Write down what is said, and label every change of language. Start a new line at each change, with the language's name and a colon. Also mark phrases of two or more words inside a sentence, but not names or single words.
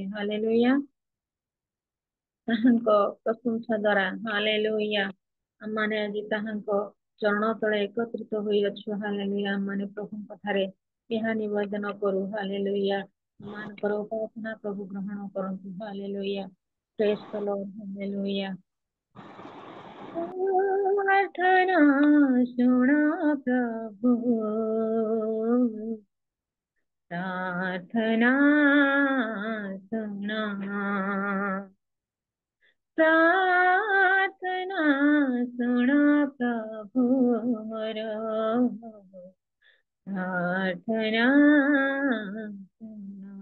Odia: ହାଲେଲୁୟା, ତାହାଙ୍କ ପ୍ରଶଂସା ଦ୍ୱାରା ହାଲେଲୁୟା ଆମମାନେ ଆଜି ତାହାଙ୍କ ଚରଣ ତଳେ ଏକତ୍ରିତ ହୋଇଅଛୁ। ହାଲେଲୁୟା, ଆମମାନେ ପ୍ରଭୁଙ୍କ ଠାରେ ଏହା ନିବେଦନ କରୁ। ହାଲେଲୁୟା, ଆମମାନଙ୍କର ଉପାସନା ପ୍ରଭୁ ଗ୍ରହଣ କରନ୍ତୁ। ହାଲେଲୁୟା,
English: praise the Lord,
Odia: ହାଲେଲୁୟା।
Hindi: प्रार्थना सुना प्रभु, प्रार्थना सुना, प्रार्थना सुना प्रभु मोरा, प्रार्थना सुना।